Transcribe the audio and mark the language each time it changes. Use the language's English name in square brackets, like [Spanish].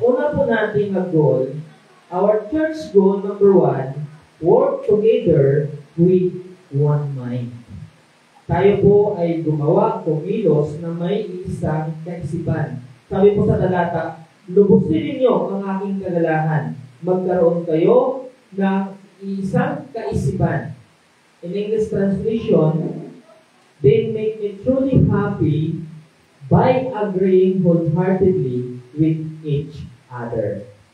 [Filipino] Una po natin na [English] goal, our church goal number 1, work together with one mind. [Filipino] Tayo po ay gumawa, kumilos na may isang kaisipan. Sabi po sa talata, lubusin ninyo ang aking kagalahan. Magkaroon kayo ng isang kaisipan. [English] In English translation, they make me truly happy by agreeing wholeheartedly with each other.